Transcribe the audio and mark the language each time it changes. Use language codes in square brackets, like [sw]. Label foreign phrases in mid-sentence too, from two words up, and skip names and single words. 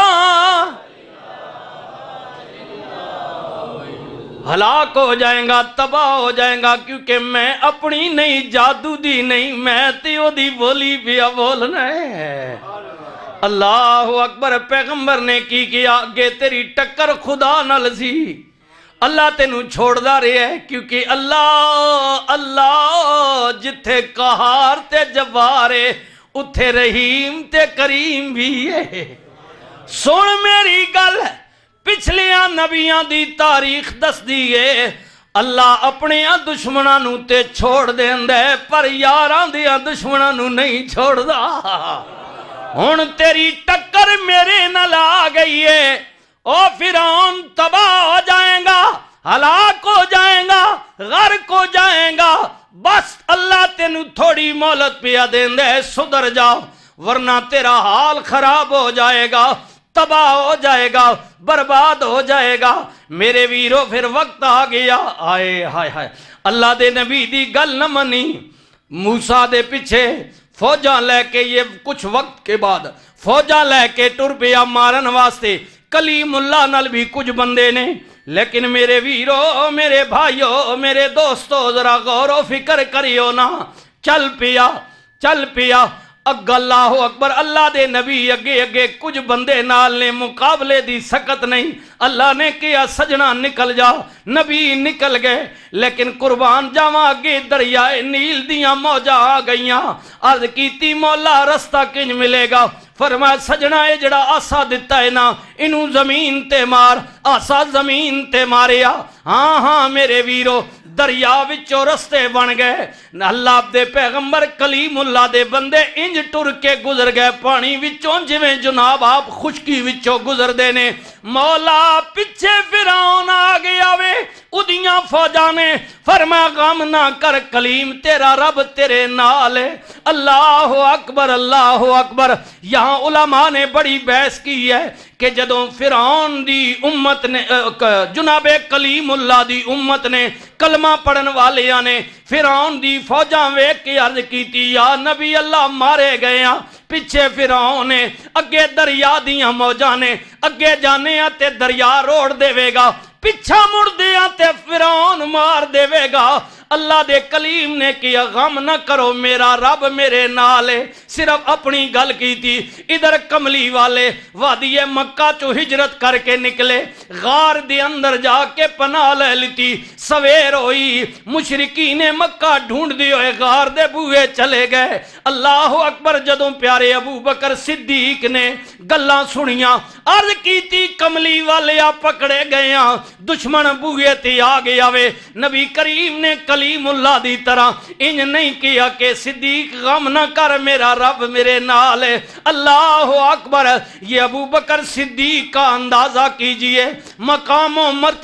[pa] ہلاک ہو جائیں گا تباہ ہو جائیں گا کیونکہ میں اپنی نہیں جادو دی نہیں میں تیو دی بولی پیا بولنا ہے. [ar] اللہ اکبر. [pa] پیغمبر نے کی کیا کہ تیری ٹکر خدا نال سی اللہ تینوں چھوڑ دا رہے ہے کیونکہ اللہ اللہ جتھے قہار تے جبارے اتھے رحیم تے کریم بھی ہے. سن میری گل پچھلیاں نبیاں دی تاریخ دس دیئے اللہ اپنے دشمناں نو تے چھوڑ دیندے پر یاراں دیاں دشمناں نو نہیں چھوڑ دا. ہن تیری ٹکر میرے نال آ گئی ہے او فرعون تباہ ہو جائیں گا ہلاک ہو جائیں گا غرق ہو جائیں گا بس اللہ تینوں تھوڑی مہلت پیا دیندے سدھر جا [ur] ورنہ تیرا حال خراب ہو جائے گا [pa] تباہ ہو جائے گا برباد ہو جائے گا. میرے ویرو پھر وقت آ گیا آئے ہائے ہائے اللہ دے نبی دی گل نہ منی. موسیٰ دے پیچھے فوجاں لے کے [ur] یہ کچھ وقت کے بعد [pa] فوجاں لے کے ٹر پیا مارن واسطے کلیم اللہ نال بھی کچھ بندے نے. لیکن میرے ویرو میرے بھائیو میرے دوستو ذرا غور و فکر کریو نا. چل پیا اگ [ar] اللہ اکبر. [pa] اللہ دے نبی اگے اگے کچھ بندے نال نے مقابلے دی سکت نہیں. اللہ نے کیا سجنا نکل جا نبی نکل گئے لیکن قربان جاواں اگے دریائے نیل دیاں موجاں آ گئیاں. عرض کیتی مولا رستہ کنج ملے گا؟ فرمایا سجنا اے جڑا آسا دتا ہے نا انہوں زمین تے مار. آسا زمین تے ماریا. ہاں میرے ویرو دریا وچوں رستے بن گئے. اللہ دے پیغمبر کلیم اللہ دے بندے انج ٹر کے گزر گئے پانی وچوں جویں جناب آپ خشکی وچوں گزر دے نے. مولا پیچھے فرعون آ گیا وے اودیاں فوجاں نے فرمایا غم نہ کر کلیم تیرا رب تیرے نال ہے. [ar] اللہ اکبر اللہ اکبر. [ur] یہاں علماء نے بڑی بحث کی ہے [pa] کہ جدوں فرعون دی امت نے جناب کلیم اللہ دی امت نے کلمہ پڑھن والیاں نے فرعون دی فوجاں ویکھ کے عرض کیتی [ar] یا نبی اللہ [pa] مارے گئے ہاں. پیچھے فرعون نے اگے دریا دیاں موجاں نے اگے جانے ہاں تے دریا روڑ دے گا پچھا مڑ دیا تے فرعون مار دے گا. اللہ دے کلیم نے کیا غم نہ کرو میرا رب میرے نال ہے. [ur] صرف اپنی گل کی تھی. [pa] ادھر کملی والے وادی مکہ چو ہجرت کر کے نکلے غار دے اندر جا کے پناہ لے لیتی. سویر ہوئی مشرکین مکہ ڈھونڈ دی ہوئے غار دے بوئے چلے گئے. [ar] اللہ اکبر. [pa] جدوں پیارے ابو بکر صدیق نے گلاں سنیاں عرض کیتی کملی والے آ پکڑے گئے ہاں دشمن بوئے تے آ گیا وے. نبی کریم نے کلیم اللہ دی طرح انج نہیں کیا کہ صدیق غم نہ کر میرا رب میرے نال ہے. [ar] اللہ اکبر. [ur] یہ ابو بکر صدیق کا اندازہ کیجئے مقام و مرتبے کا.